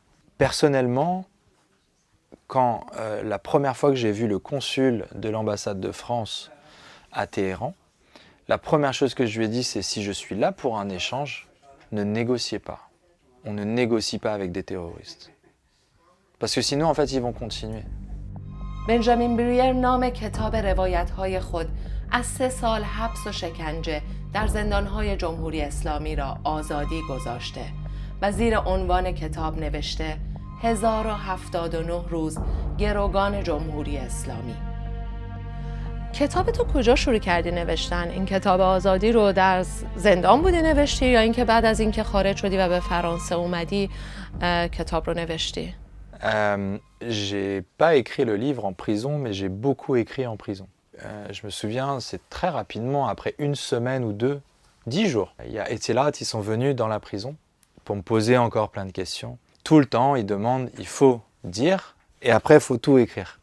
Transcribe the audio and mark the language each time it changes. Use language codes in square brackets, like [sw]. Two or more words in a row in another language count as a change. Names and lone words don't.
[fr] Personnellement, quand la première fois que j'ai vu le consul de l'ambassade de France à Téhéran, la première chose que je lui ai dit, c'est si je suis là pour un échange, ne négociez pas. On ne négocie pas avec des terroristes. Parce que sinon, en fait, ils vont continuer. [fa] بنجامین بریر نام کتاب روایت‌های خود از 3 سال حبس و شکنجه در زندان‌های جمهوری اسلامی را آزادی گذاشته و زیر عنوان کتاب نوشته 1079 روز گروگان جمهوری اسلامی. کتاب تو کجا شروع کردی نوشتن؟ این کتاب آزادی رو در زندان بودی نوشتی یا اینکه بعد از اینکه خارج شدی و به فرانسه اومدی کتاب رو نوشتی؟ [fr] J'ai pas écrit le livre en prison, mais j'ai beaucoup écrit en prison. Je me souviens, c'est très rapidement, après une semaine ou deux, 10 jours. Il y a Etilat, ils sont venus dans la prison pour me poser encore plein de questions. Tout le temps, ils demandent, il faut dire, et après, il faut tout écrire.